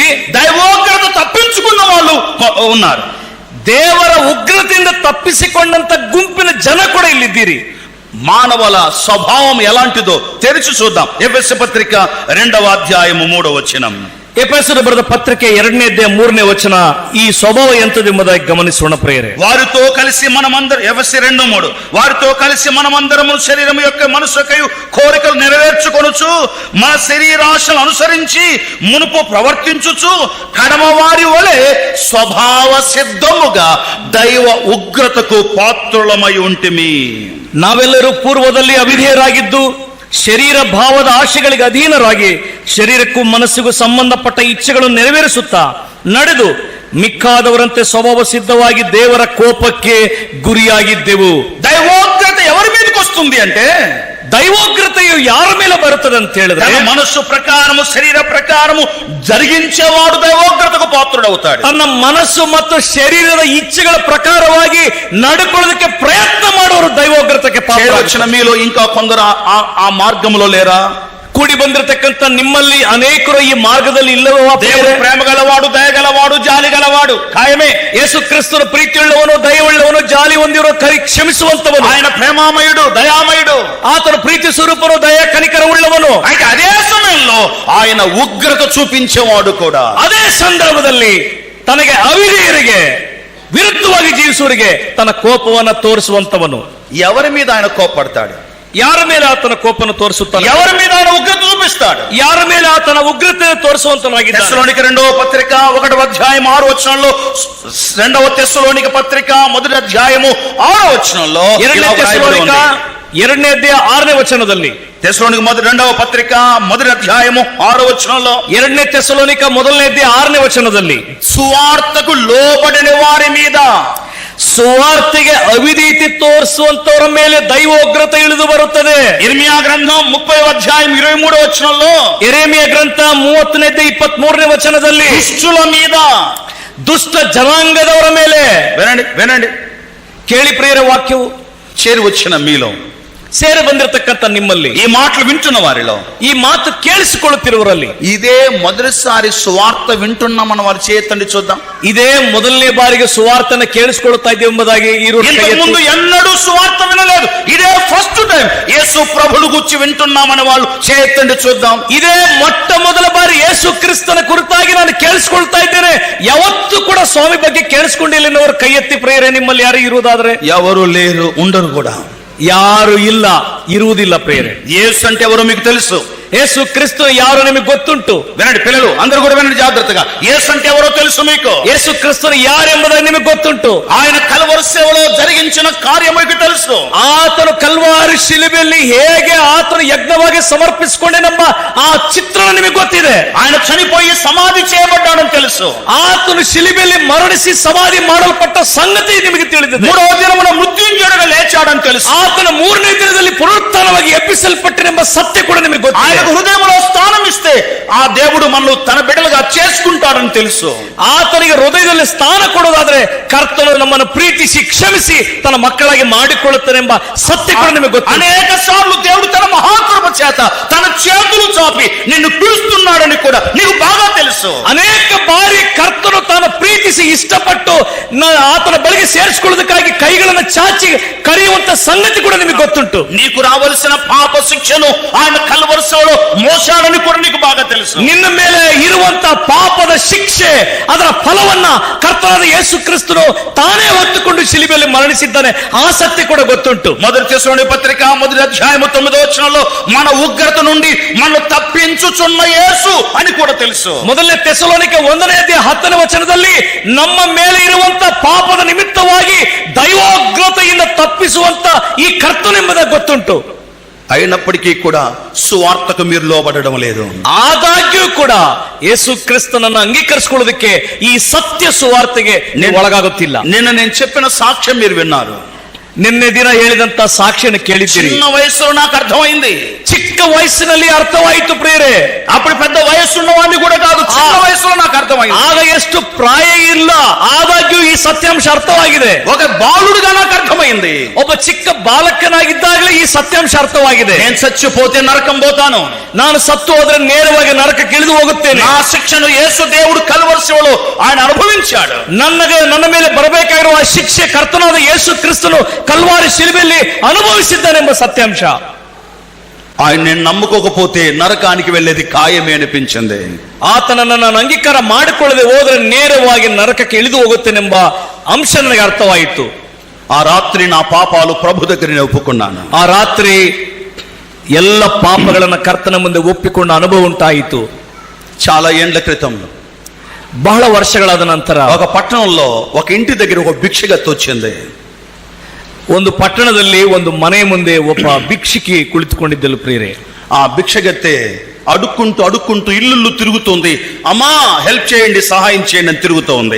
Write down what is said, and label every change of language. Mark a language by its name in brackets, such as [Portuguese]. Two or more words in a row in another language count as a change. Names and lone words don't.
[Telugu] దైవోగ్రత తప్పించుకున్న వాళ్ళు ఉన్నారు. [Kannada] ದೇವರ ಉಗ್ರತೆಯಿಂದ ತಪ್ಪಿಸಿಕೊಂಡಂತ ಗುಂಪಿನ ಜನ ಕೂಡ ಇಲ್ಲಿದ್ದೀರಿ. [Telugu] మానవుల స్వభావం ఎలాంటిదో తెరిచి చూద్దాం. ఎఫెసీ పత్రిక 2వ అధ్యాయము 3వ వచనం. [Kannada] ಎಫೆಸರು ಬರೆದ ಪತ್ರಿಕೆ 2ನೇ ಅಧ್ಯಾಯ 3ನೇ ವಚನ ಈ ಸ್ವಭಾವ ಎಂತದೆಂಬುದಾಗಿ ಗಮನಿಸೋಣ ಪ್ರೇರೆ. [Telugu] వారితో కలిసి మనమందరం, ఎఫెసీ 2:3, వారితో కలిసి మనమందరము శరీరం యొక్క మనసుకై కోరికలు నెరవేర్చుకొనుచు మన శరీరాశను అనుసరించి మునుపు ప్రవర్తించుచు కడమవారి వలె స్వభావ సిద్ధముగా దైవ ఉగ్రతకు పాత్రులమై ఉంటిమి. [Kannada] ನಾವೆಲ್ಲರೂ ಪೂರ್ವದಲ್ಲಿ ಅವಿಧೇಯರಾಗಿದ್ದು ಶರೀರ ಭಾವದ ಆಶೆಗಳಿಗೆ ಅಧೀನರಾಗಿ ಶರೀರಕ್ಕೂ ಮನಸ್ಸಿಗೂ ಸಂಬಂಧಪಟ್ಟ ಇಚ್ಛೆಗಳನ್ನು ನೆರವೇರಿಸುತ್ತಾ ನಡೆದು ಮಿಕ್ಕಾದವರಂತೆ ಸ್ವಭಾವ ಸಿದ್ಧವಾಗಿ ದೇವರ ಕೋಪಕ್ಕೆ ಗುರಿಯಾಗಿದ್ದೆವು. [Telugu] దైవోగ్రత ఎవరి మీదకి వస్తుంది అంటే, [Kannada] దైవోగ్రತೆಯು ಯಾರ ಮೇಲೆ ಬರುತ್ತದೆ ಅಂತ ಹೇಳಿದ್ರೆ, [Telugu] తన మనస్సు ప్రకారము శరీర ప్రకారము జరిగించేవాడు దైవోగ్రతకు పాత్రుడవుతాడు. [Kannada] ತನ್ನ ಮನಸ್ಸು ಮತ್ತು ಶರೀರದ ಇಚ್ಛೆಗಳ ಪ್ರಕಾರವಾಗಿ ನಡ್ಕೊಳ್ಳೋದಕ್ಕೆ ಪ್ರಯತ್ನ ಮಾಡೋರು ದೈವೋಗ್ರತೆಗೆ ಪಾತ್ರ. [Telugu] వచ్చిన మీలో ఇంకా కొందరు ఆ మార్గంలో లేరా? [Kannada] ಕೂಡಿ ಬಂದಿರತಕ್ಕಂತ ನಿಮ್ಮಲ್ಲಿ ಅನೇಕರು ಈ ಮಾರ್ಗದಲ್ಲಿ ಇಲ್ಲವೋ? [Telugu] దేవుడు ప్రేమ గలవాడు, దయగలవాడు, జాలి గలవాడు ఖాయమే. [Kannada] ಯೇಸು ಕ್ರಿಸ್ತನು ಪ್ರೀತಿಯುಳ್ಳವನು, ದಯವುಳ್ಳವನು, ಜಾಲಿ ಹೊಂದಿರೋ, ಕ್ಷಮಿಸುವಂತವನು. [Telugu] ఆయన ప్రేమామయుడు, దయామయుడు. [Kannada] ಆತನ ಪ್ರೀತಿ ಸ್ವರೂಪನು, ದಯ ಕನಿಕರ ಉಳ್ಳವನು. [Telugu] అయితే అదే సమయంలో ఆయన ఉగ్రత చూపించేవాడు కూడా. [Kannada] ಅದೇ ಸಂದರ್ಭದಲ್ಲಿ ತನಗೆ ಅವಿಧೇಯರಿಗೆ ವಿರುದ್ಧವಾಗಿ ಜೀವಿಸುವರಿಗೆ ತನ್ನ ಕೋಪವನ್ನು ತೋರಿಸುವಂತವನು. [Telugu] ఎవరి మీద ఆయన కోపడతాడు? [Kannada] ಯಾರ ಮೇಲೆ ಆತನ ಕೋಪವನ್ನು ತೋರಿಸುತ್ತಾನೆ? [Telugu] ఎవరి మీద ఆయన ఉగ్రత చూపిస్తాడు? [Kannada] ಯಾರ ಮೇಲೆ ಆತನ ಉಗ್ರತೆ ತೋರಿಸುವಂತನಾಗಿದ್ದಾನೆ? [Telugu] తెస్సలోనిక 2వ పత్రిక 1వ అధ్యాయం 6వ వచనంలో, 2వ తెస్సలోనిక పత్రిక 1వ అధ్యాయము 6వ వచనంలో, [Kannada] 2ನೇ తెస్సలోನಿಕ 2ನೇ ಅಧ್ಯಾಯ 6ನೇ ವಚನದಲ್ಲಿ, [Telugu] తెస్సలోనిక 2వ పత్రిక 1వ అధ్యాయము 6వ వచనంలో, [Kannada] 2ನೇ తెస్సలోనిಕ 1ನೇ ಅಧ್ಯಾಯ 6ನೇ ವಚನದಲ್ಲಿ, [Telugu] సువార్తకు లోబడిన వారి మీద, [Kannada] ಸುವಾರ್ತೆಗೆ ಅವಿಧೇಯತೆ ತೋರಿಸುವಂತವರ ಮೇಲೆ ದೈವೋಗ್ರತೆ ಇಳಿದು ಬರುತ್ತದೆ. [Telugu] ఇర్మియా గ్రంథం 30వ అధ్యాయం 23వ వచనంలో, [Kannada] ಯೆರೆಮೀಯ ಗ್ರಂಥ 30ನೇ ಅಧ್ಯಾಯ 23ನೇ ವಚನದಲ್ಲಿ, [Telugu] దుష్టుల మీద, [Kannada] ದುಷ್ಟ ಜನಾಂಗದವರ ಮೇಲೆ. [Telugu] వినండి, [Kannada] ಕೇಳಿ ಪ್ರಿಯರ ವಾಕ್ಯವು [Telugu] చేరి వచ్చిన మీలో, [Kannada] ಸೇರಿ ಬಂದಿರತಕ್ಕಂತ ನಿಮ್ಮಲ್ಲಿ, [Telugu] ఈ మాటలు వింటున్న వారిలో, [Kannada] ಈ ಮಾತು ಕೇಳಿಸಿಕೊಳ್ಳುತ್ತಿರುವರಲ್ಲಿ, [Telugu] ఇదే మొదటిసారి సువార్త వింటున్నామన్న వారి చేతండి చూద్దాం. [Kannada] ಇದೇ ಮೊದಲನೇ ಬಾರಿಗೆ ಸುವಾರ್ತನ ಕೇಳಿಸಿಕೊಳ್ಳುತ್ತಾ ಇದ್ದೇವೆ ಎಂಬುದಾಗಿ [Telugu] ఇంతకు ముందు ఎన్నడూ సువార్త వినలేదు, ఇదే [English] first time [Telugu] యేసు ప్రభువును గురించి వింటున్నామన్న వాళ్ళు చేతండి చూద్దాం. [Kannada] ಇದೇ ಮೊಟ್ಟ ಮೊದಲ ಬಾರಿ ಯೇಸು ಕ್ರಿಸ್ತನ ಕುರಿತಾಗಿ ನಾನು ಕೇಳಿಸಿಕೊಳ್ತಾ ಇದ್ದೇನೆ, ಯಾವತ್ತೂ ಕೂಡ ಸ್ವಾಮಿ ಬಗ್ಗೆ ಕೇಳಿಸಿಕೊಂಡಿಲ್ಲ ಎನ್ನುವರು ಕೈ ಎತ್ತಿ ಪ್ರೇರೆ. ನಿಮ್ಮಲ್ಲಿ ಯಾರು ಇರುವುದಾದ್ರೆ? [Telugu] ఎవరు లేరు, ఉండరు కూడా. [Kannada] ಯಾರು ಇಲ್ಲ, ಇರುವುದಿಲ್ಲ ಪ್ರೇರೆ. [Telugu] యేసు అంటే ఎవరో మీకు తెలుసు. [Kannada] యేసు క్రీస్తు ಯಾರು ನಿಮಗೆ ಗೊತ್ತುಂಟು. [Telugu] వినండి పిల్లలు, అందరూ కూడా వినండి జాగ్రత్తగా. యేసు అంటే ఎవరో తెలుసు మీకు. [Kannada] యేసు క్రీస్తును ಯಾರೆಂಬುದಾಗಿ ನಿಮಗೆ ಗೊತ್ತುಂಟು. [Telugu] ఆయన కల్వరి సేవలో జరిగించిన కార్యం మీకు తెలుసు. [Kannada] ಆತನು ಕಲ್ವಾರಿ ಶಿಲುಬೆಯಲ್ಲಿ ಹೇಗೆ ಆತನು ಯಜ್ಞವಾಗಿ ಸಮರ್ಪಿಸಿಕೊಂಡೆನೆಂಬ ಆ ಚಿತ್ರಣ ನಿಮಗೆ ಗೊತ್ತಿದೆ. [Telugu] ఆయన చనిపోయి సమాధి చేయబడ్డాడని తెలుసు. [Kannada] ಆತನು ಶಿಲುಬೆಯಲ್ಲಿ ಮರಣಿಸಿ ಸಮಾಧಿ ಮಾಡಲ್ಪಟ್ಟ ಸಂಗತಿ ನಿಮಗೆ ತಿಳಿದಿದೆ. [Telugu] మూడవ దినమున మృత్యుంజయుడుగా లేచాడని తెలుసు. [Kannada] ಆತನ ಮೂರನೇ ದಿನದಲ್ಲಿ ಪುನರುತ್ಥಾನವಾಗಿ ಎಬ್ಬಿಸಲ್ಪಟ್ಟನೆಂಬ ಸತ್ಯ ಕೂಡ ನಿಮಗೆ ಗೊತ್ತಿದೆ. [Telugu] ఆయనకు హృదయంలో స్థానం ఇస్తే ఆ దేవుడు మనల్ని తన బిడ్డలుగా చేసుకుంటాడని తెలుసు. [Kannada] ಆತನಿಗೆ ಹೃದಯದಲ್ಲಿ ಸ್ಥಾನ ಕೊಡೋದಾದ್ರೆ ಕರ್ತನು ನಮ್ಮನ್ನು ಪ್ರೀತಿಸಿ ಕ್ಷಮಿಸಿ ತನ್ನ ಮಕ್ಕಳಾಗಿ ಮಾಡಿಕೊಳ್ಳುತ್ತಾನೆಂಬ ಸತ್ಯ ಕೂಡ ನಿಮಗೆ ಗೊತ್ತಿದೆ. [Telugu] అనేక సార్లు దేవుడు తన మహాకృప చేత తన చేతులు చాపి నిన్ను పిలుస్తున్నాడని కూడా నీకు బాగా తెలుసు. [Kannada] ಅನೇಕ ಬಾರಿ ಕರ್ತನು ತಾನು ಪ್ರೀತಿಸಿ ಇಷ್ಟಪಟ್ಟು ಆತನ ಬಳಿಗೆ ಸೇರಿಸಿಕೊಳ್ಳೋದಕ್ಕಾಗಿ ಕೈಗಳನ್ನು ಚಾಚಿ ಕರೆಯುವಂತ ಸಂಗತಿ ಕೂಡ ನಿಮಗೆ ಗೊತ್ತುಂಟು. [Telugu] నీకు రావాల్సిన పాప శిక్షను ఆయన కల్వరి సేవలో మోసాడని కూడా నీకు బాగా తెలుసు. [Kannada] ನಿನ್ನ ಮೇಲೆ ಇರುವಂತ ಪಾಪದ ಶಿಕ್ಷೆ ಅದರ ಫಲವನ್ನ ಕರ್ತನಾದ ಯೇಸು ಕ್ರಿಸ್ತನು ತಾನೇ ಹೊತ್ತುಕೊಂಡು ಶಿಲುಬೆಯಲ್ಲಿ ಮರಣಿಸಿದ್ದಾನೆ. ಆ ಸತ್ಯ ಕೂಡ ಗೊತ್ತುಂಟು. [Telugu] మొదటి తెస్సలోని పత్రిక 1వ అధ్యాయం 9వ వచనంలో మన ఉగ్రత నుండి మనల్ని తప్పించుచున్న యేసు అని కూడా తెలుసు. [Kannada] ಮೊದಲನೇ ತೆಸಲೋನಿಕೆ 1ನೇ ಅಧ್ಯಾಯ 10ನೇ ವಚನದಲ್ಲಿ ನಮ್ಮ ಮೇಲೆ ಇರುವಂತ ಪಾಪದ ನಿಮಿತ್ತವಾಗಿ ದೈವೋಗ್ರತೆಯಿಂದ ತಪ್ಪಿಸುವಂತ ಈ ಕರ್ತನೆಂಬುದಾಗಿ ಗೊತ್ತುಂಟು. [Telugu] అయినప్పటికీ కూడా సువార్తకు మీరు లోబడడం లేదు. [Kannada] ಆದಾಗ್ಯೂ ಕೂಡ ಯೇಸು ಕ್ರಿಸ್ತನನ್ನು ಅಂಗೀಕರಿಸಿಕೊಳ್ಳೋದಕ್ಕೆ ಈ ಸತ್ಯ ಸುವಾರ್ತೆಗೆ ನೀವು ಒಳಗಾಗುತ್ತಿಲ್ಲ. [Telugu] నిన్న నేను చెప్పిన సాక్ష్యం మీరు విన్నారు. [Kannada] ನಿನ್ನೆ ದಿನ ಹೇಳಿದಂತ ಸಾಕ್ಷಿಯನ್ನು ಕೇಳಿದ್ದೀರಿ. [Telugu] చిన్న వయసులో నాకు అర్థమైంది. [Kannada] ಚಿಕ್ಕ ವಯಸ್ಸಿನಲ್ಲಿ ಅರ್ಥವಾಯಿತು ಪ್ರಿಯರೇ. [Telugu] అప్పుడు పెద్ద వయస్సున్న వాడిని కూడా కాదు, చిన్న వయసులో నాకు అర్థమైంది. [Kannada] ಆಗ ಎಷ್ಟು ಪ್ರಾಯ ಇಲ್ಲ, ಆದಾಗ್ಯೂ ಈ ಸತ್ಯಾಂಶ ಅರ್ಥವಾಗಿದೆ. [Telugu] ఒక బాలుడుగా నాకు అర్థమైంది. [Kannada] ಒಬ್ಬ ಚಿಕ್ಕ ಬಾಲಕನಾಗಿದ್ದಾಗಲೇ ಈ ಸತ್ಯಾಂಶ ಅರ್ಥವಾಗಿದೆ. [Telugu] నేను చచ్చిపోతే నరకం పోతాను, [Kannada] ನಾನು ಸತ್ತು ಹೋದ್ರೆ ನೇರವಾಗಿ ನರಕಕ್ಕೆ ಇಳಿದು ಹೋಗುತ್ತೇನೆ. [Telugu] నా శిక్షను యేసు దేవుడు కల్వరి సేవలో ఆయన అనుభవించాడు. [Kannada] ನನ್ನ ಮೇಲೆ ಬರಬೇಕಾಗಿರುವ ಆ ಶಿಕ್ಷೆ ಕರ್ತನಾದ ಯೇಸು ಕ್ರಿಸ್ತನು ಕಲ್ವಾರಿ ಶಿಲುಬೆಯಲ್ಲಿ ಅನುಭವಿಸಿದ್ದಾನೆಂಬ ಸತ್ಯಾಂಶ. [Telugu] ఆయన నేను నమ్ముకోకపోతే నరకానికి వెళ్ళేది ఖాయమే అనిపించింది. [Kannada] ಆತನನ್ನು ನಾನು ಅಂಗೀಕಾರ ಮಾಡಿಕೊಳ್ಳದೆ ಹೋದ್ರೆ ನೇರವಾಗಿ ನರಕಕ್ಕೆ ಇಳಿದು ಹೋಗುತ್ತೇನೆಂಬ ಅಂಶ ನನಗೆ ಅರ್ಥವಾಯಿತು. [Telugu] ఆ రాత్రి నా పాపాలు ప్రభు దగ్గర నేను ఒప్పుకున్నాను. [Kannada] ಆ ರಾತ್ರಿ ಎಲ್ಲ ಪಾಪಗಳನ್ನ ಕರ್ತನ ಮುಂದೆ ಒಪ್ಪಿಕೊಂಡ ಅನುಭವ ಉಂಟಾಯಿತು. [Telugu] చాలా ఏండ్ల క్రితం [Kannada] ಬಹಳ ವರ್ಷಗಳಾದ ನಂತರ [Telugu] ఒక పట్టణంలో ఒక ఇంటి దగ్గర ఒక భిక్షగత్తు వచ్చింది. [Kannada] ಒಂದು ಪಟ್ಟಣದಲ್ಲಿ ಒಂದು ಮನೆ ಮುಂದೆ ಒಬ್ಬ ಭಿಕ್ಷುಕಿ ಕುಳಿತುಕೊಂಡಿದ್ದಳು ಪ್ರಿಯರೇ. [Telugu] ఆ భిక్షగత్తె అడుక్కుంటూ ఇల్లు తిరుగుతుంది. అమ్మా హెల్ప్ చేయండి, సహాయం చేయండి అని తిరుగుతూ ఉంది.